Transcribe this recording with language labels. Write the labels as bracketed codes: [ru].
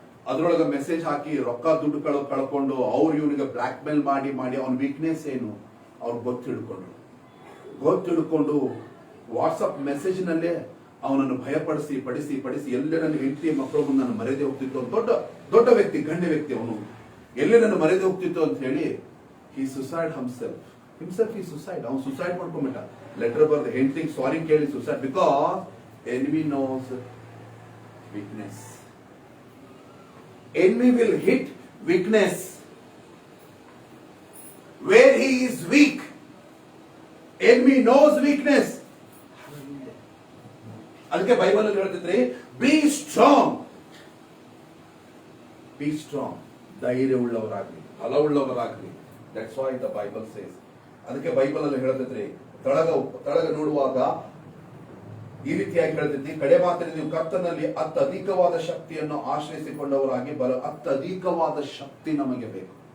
[kn] ಅದ್ರೊಳಗೆ ಮೆಸೇಜ್ ಹಾಕಿ ರೊಕ್ಕ ದುಡ್ಡು ಕಳ್ಕೊಂಡು ಅವ್ರು ಇವನಿಗೆ ಬ್ಲಾಕ್ ಮೇಲ್ ಮಾಡಿ ಅವನ ವೀಕ್ನೆಸ್ ಏನು ಅವ್ರು ಗೊತ್ತಿಡ್ಕೊಂಡು ವಾಟ್ಸಪ್ ಮೆಸೇಜ್ ನಲ್ಲೇ ಅವನನ್ನು ಭಯಪಡಿಸಿ ಪಡಿಸಿ ಎಲ್ಲ ನನ್ನ ಹೆಂಡತಿ ಮಕ್ಕಳು ಮುಂದೆ ನಾನು ಮರೆಯದೆ ಹೋಗ್ತಿತ್ತು. ದೊಡ್ಡ ವ್ಯಕ್ತಿ, ಗಣ್ಯ ವ್ಯಕ್ತಿ ಅವನು. ಎಲ್ಲಿ ನನ್ನ ಮರೆದು ಹೋಗ್ತಿತ್ತು ಅಂತ ಹೇಳಿ [en] he suicide himself he suicide. [kn] ಅವನು ಸುಸೈಡ್ ಮಾಡ್ಕೊಂಡ್ಬಿಟ್ಟ. ಲೆಟರ್ ಬರೆದು ಹೆಂಡತಿಗೆ ಸಾರಿ ಕೇಳಿ suicide. [en] Because enemy knows weakness. Enemy will hit weakness where he is weak. Enemy knows weakness. [kn] ಅದಕ್ಕೆ ಬೈಬಲ್ ಅಲ್ಲಿ ಹೇಳ್ತಿದ್ರಿ [en] be strong, be strong, [kn] ಧೈರ್ಯ ಉಳ್ಳವರಾಗ್ಲಿ, ಬಲವುಳ್ಳವರಾಗ್ಲಿ. [en] That's why the Bible says. [kn] ಅದಕ್ಕೆ Bible ಅಲ್ಲಿ ಹೇಳ್ತಿದ್ರಿ ತಳಗ ನೋಡುವಾಗ ಈ ರೀತಿಯಾಗಿ ಹೇಳ್ತಿದ್ವಿ, ಕಡೆ ಮಾತಿನ ನೀವು ಕರ್ತನಲ್ಲಿ ಅತ್ಯಧಿಕವಾದ ಶಕ್ತಿಯನ್ನು ಆಶ್ರಯಿಸಿಕೊಂಡವರಾಗಿ ಅತ್ಯಧಿಕವಾದ ಶಕ್ತಿ ನಮಗೆ ಬೇಕು.